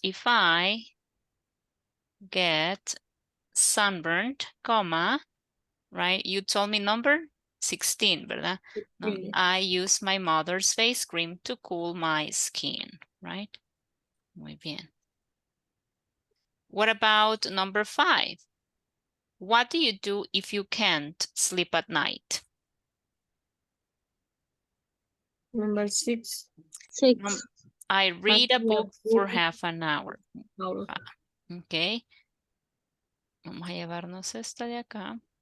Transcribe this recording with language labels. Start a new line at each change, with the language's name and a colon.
English: If I get sunburned, comma, right? You told me number 16,
Spanish: ¿verdad?
English: No, 16. I use my mother's face cream to cool my skin, right?
Spanish: Muy bien.
English: What about number 5? What do you do if you can't sleep at night? Number 6. 6. I read a book for half an hour. Hour. Ok.
Spanish: Vamos a llevarnos esta de acá.